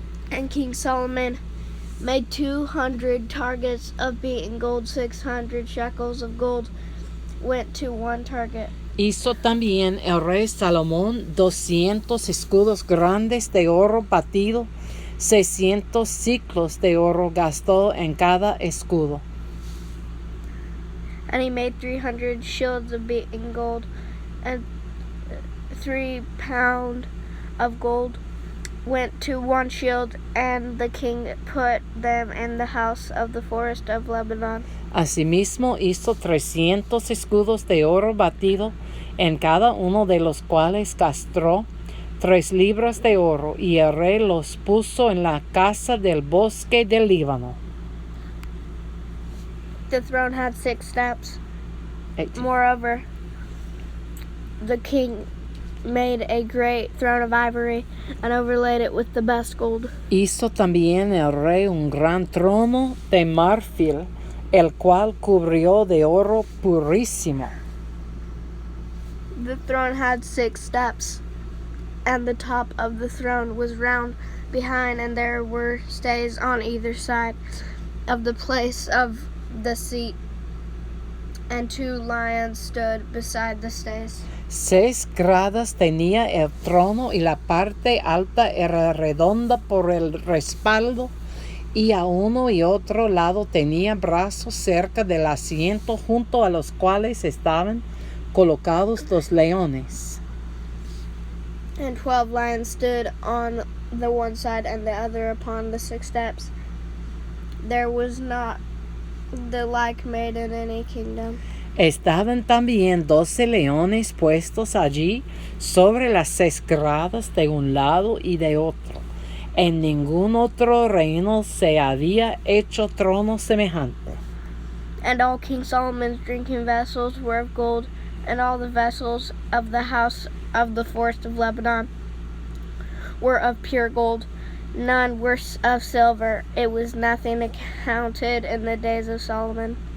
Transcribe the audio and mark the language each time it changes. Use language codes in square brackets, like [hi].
[en] And King Solomon made 200 targets of beaten gold, 600 shekels of gold went to one target. [es] Hizo también el rey Salomón 200 escudos grandes de oro batido, 600 ciclos de oro gastó en cada escudo. [en] And he made 300 shields of beaten gold, and 3 pounds of gold went to one shield, and the king put them in the house of the forest of Lebanon. [es] Asimismo hizo 300 escudos de oro batido, en cada uno de los cuales gastó 3 libras de oro, y el rey los puso en la casa del bosque del Líbano. [en] The throne had 6 steps. 18. Moreover, the king made a great throne of ivory and overlaid it with the best gold. [es] Hizo también el rey un gran trono de marfil, el cual cubrió de oro purísimo. [en] The throne had 6 steps, and the top of the throne was round behind, and there were stays on either side of the place of the seat, and 2 lions stood beside the stays. [es] 6 gradas tenía el trono, y la parte alta era redonda por el respaldo, y a uno y otro lado tenía brazos cerca del asiento, junto a los cuales estaban colocados 2 leones. [en] And 12 lions stood on the one side and the other upon the 6 steps. There was not the like made in any kingdom. [es] Estaban también 12 leones puestos allí sobre las 6 gradas de un lado y de otro. En ningún otro reino se había hecho trono semejante. [en] And all King Solomon's drinking vessels were of gold, and all the vessels of the house of the forest of Lebanon were of pure gold. None were of silver. It was nothing accounted in the days of Solomon.